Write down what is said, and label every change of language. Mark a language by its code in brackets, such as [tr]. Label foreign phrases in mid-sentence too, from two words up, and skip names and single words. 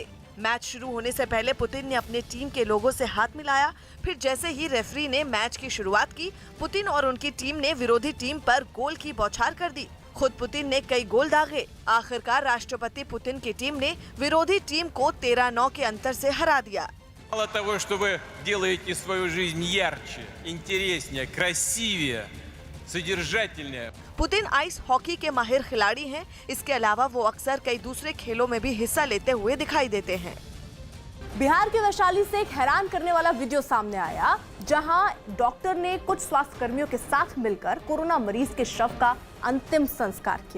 [hi] मैच शुरू होने से पहले पुतिन ने अपने टीम के लोगों से हाथ मिलाया। फिर जैसे ही रेफरी ने मैच की शुरुआत की, पुतिन और उनकी टीम ने विरोधी टीम पर गोल की बौछार कर दी। खुद पुतिन ने कई गोल दागे। आखिरकार राष्ट्रपति पुतिन की टीम ने विरोधी टीम को 13-9 के अंतर से हरा दिया। [ru] Мало того, что вы делаете свою жизнь ярче, интереснее, красивее, содержательнее. [hi] पुतिन [en] ice hockey [hi] के माहिर खिलाड़ी हैं। इसके अलावा वो अक्सर कई दूसरे खेलों में भी हिस्सा लेते हुए दिखाई देते हैं। बिहार के वैशाली से एक हैरान करने वाला वीडियो सामने आया, जहां डॉक्टर ने कुछ स्वास्थ्य कर्मियों के साथ मिलकर कोरोना मरीज के शव का अंतिम संस्कार किया।